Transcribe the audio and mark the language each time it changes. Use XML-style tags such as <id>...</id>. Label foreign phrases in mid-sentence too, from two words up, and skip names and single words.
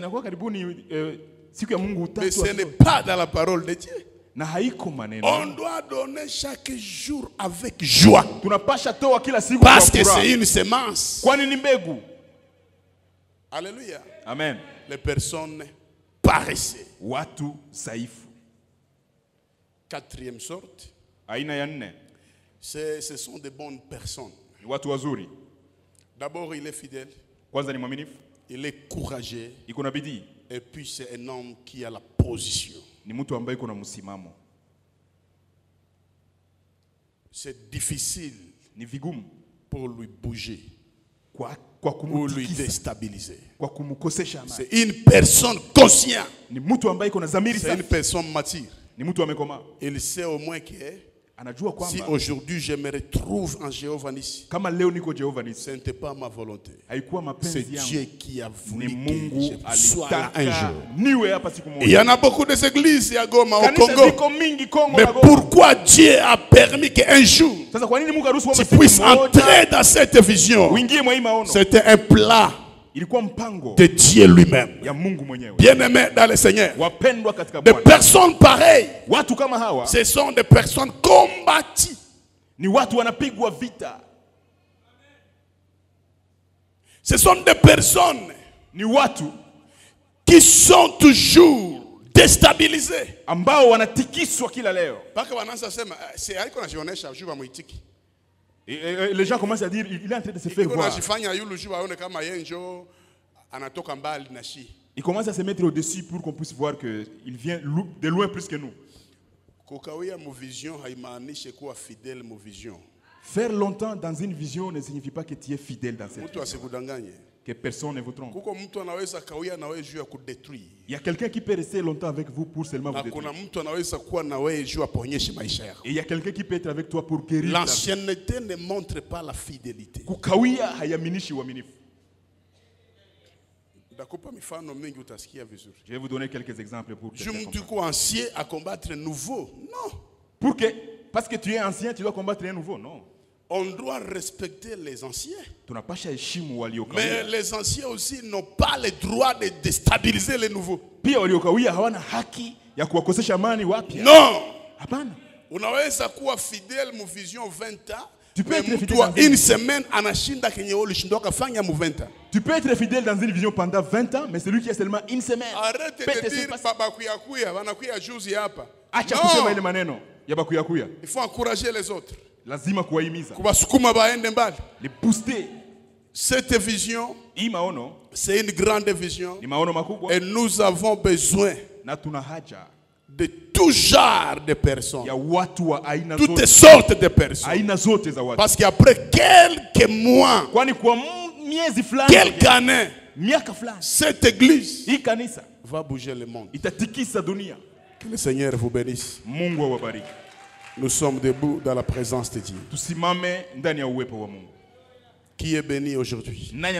<fr>ce n'est pas dans la parole de Dieu. On doit donner chaque jour avec joie. Parce que c'est une semence. Alléluia. Amen. Les personnes paresseuses.</fr> <sw>Watu saifu.</sw> <fr>4e sorte.</fr> <sw>Aina ya 4.</sw> <fr>Ce sont de bonnes personnes.</fr> <sw>Watu wazuri.</sw> <fr>D'abord il est fidèle.</fr> <sw>Kwanza ni mwaminifu.</sw> <fr>Il est courageux.</fr> <sw>Iko na bidii.</sw> <fr>Et puis c'est un homme qui a la position.</fr> <sw>Ni mtu ambaye kuna msimamo.</sw> <fr>C'est difficile</fr> <sw>ni vigumu</sw> <fr>pour lui bouger, pour lui déstabiliser. C'est une personne consciente.</fr> <sw>Ni mtu ambaye kuna dhamiri safi.</sw> <fr>C'est une personne mature.</fr> <sw>Ni mtu amekoma.</sw> <fr>Il sait au moins que</fr> <sw>anajua kwamba</sw> <fr>si aujourd'hui je me retrouve en Jéhovah Nissi,</fr> <sw>kama leo niko Jéhovah Nissi,</sw> <fr>ce n'était pas ma volonté.</fr> <sw>Haikuwa mapenzi yangu.</sw> <fr>C'est Dieu qui a voulu</fr> <sw>ni Mungu</sw> <fr>que je sois là un jour.</fr> <sw>Niwe hapa siku moja.</sw> <fr>Il y en a beaucoup de églises à Goma au Congo. Mais pourquoi Dieu a permis qu'un jour tu puisses entrer dans cette vision? C'était un plat de Dieu lui-même. Bien-aimés dans le Seigneur, des personnes pareilles, ce sont des personnes combattues. Ce sont des personnes</fr> <sw>ni watu</sw> <fr>qui sont toujours déstabilisés.</fr> <sw>ambao wanatikiswa kila leo. Paka wanaanza sema c'est haiko najionesha juu bamuitiki.</sw> <fr>Et les gens commencent à dire il est en train de se faire</fr> <sw>Iko</sw> <fr>voir.</fr> <sw>najifanya yule juu aone kama yeye njo anatoka mbali na shi.</sw> <fr>Il commence à se mettre au-dessus pour qu'on puisse voir que il vient de loin plus que nous.</fr> <sw>Kukawia mu vision haimaanishi kuwa fidèle mu vision.</sw> <fr>Faire longtemps dans une vision ne signifie pas que tu es fidèle dans cette</fr> <sw>Mtu asikudanganye.</sw> <fr>que personne ne vous trompe.</fr> <sw>Kuko mtu anaweza kawia na wewe juu ya kudetruire.</sw> <fr>Il y a quelqu'un qui peut rester longtemps avec vous pour seulement vous</fr> <sw>Na</sw> <fr>détruire.</fr> <sw>kuna mtu anaweza kuwa na wewe juu aponyeshe maisha yako.</sw> <fr>Et il y a quelqu'un qui peut être avec toi pour guérir. L'ancienneté ne montre pas la fidélité.</fr> <sw>Kukawia hayaminishi uaminifu. Ndakupa mifano mingi utasikia vizuri.</sw> <fr>Je vais vous donner quelques exemples pour que</fr> <sw>Je mtu uko</sw> <fr>ancien à combattre nouveau. Non. pour que parce que tu es ancien, tu dois combattre un nouveau. Non. On doit respecter les anciens.</fr> <sw>Tunapasha heshimu waliokawia.</sw> <fr>Mais les anciens aussi n'ont pas le droit de déstabiliser les nouveaux.</fr> <sw>Pia waliokawia hawana haki ya kuwakosesha amani wapya.</sw> <fr>Non.</fr> <sw>Hapana. Unaweza kuwa fidèle mu vision 20 ans.</sw> <fr>Tu peux être Mais fidèle</fr> <sw>mtu wa</sw> <fr>dans une une semaine</fr> <sw>anashinda kenye ulishindwa kafanya mu 20 ans.</sw> <fr>Tu peux être fidèle dans une vision pendant 20 ans, mais celui qui est seulement une semaine. Arrête peut de te dire surpasser.</fr> <sw>baba kuyakuya, wanakuya juzi hapa. Acha kusema ile</sw> <fr>Non.</fr> <sw>maneno ya bakuyakuya.</sw> <fr>Il faut encourager les autres.</fr> <sw>Lazima kuwahimiza. Kubasukuma baende mbali.</sw> <fr>Les booster. Cette vision,</fr> <sw>Hii maono</sw> <fr>c'est une grande vision.</fr> <sw>ni maono makubwa</sw> <fr>Et nous avons besoin</fr> <sw>na tuna haja</sw> <fr>de tout genre de personnes.</fr> <sw>ya watu wa aina</sw> <fr>Toutes</fr> <sw>zote.</sw> <fr>sortes de personnes.</fr> <sw>Aina zote za watu.</sw> <fr>Parce qu'après quelques mois,</fr> <sw>Kwani kwa miezi fulani,</sw> <fr>quelques années,</fr> <sw>miaka fulani,</sw> <fr>cette église</fr> <sw>hii kanisa</sw> <fr>va bouger le monde.</fr> <sw>itatikisa dunia.</sw> <fr>Que le Seigneur vous bénisse.</fr> <sw>Mungu awabariki.</sw> <fr>Nous sommes debout dans la présence de Dieu.</fr> <sw>Tusimame ndani ya uwepo wa Mungu.</sw> <fr>Qui est béni aujourd'hui?</fr> <sw>Nani</sw>